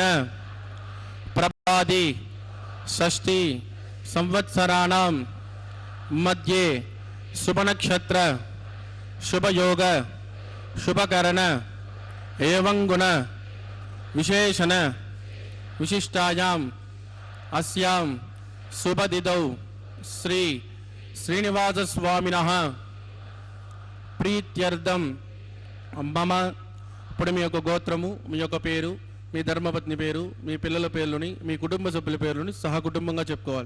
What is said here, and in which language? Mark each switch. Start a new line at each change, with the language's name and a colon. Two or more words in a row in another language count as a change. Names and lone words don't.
Sanskrit: प्रभादि षष्ठी संवत्सराणां मध्ये शुभ नक्षत्र शुभ योग शुभकरण एवं गुण विशेषण विशिष्टायां अस्यां शुभतिथौ श्री श्रीनिवास स्वामिनः प्रीत्यर्थं मम
Telugu: ఇప్పుడు మీ యొక్క గోత్రము మీ యొక్క పేరు మీ ధర్మపత్ని పేరు మీ పిల్లల పేర్లని మీ కుటుంబ సభ్యుల పేర్లని సహకుటుంబంగా చెప్పుకోవాలి.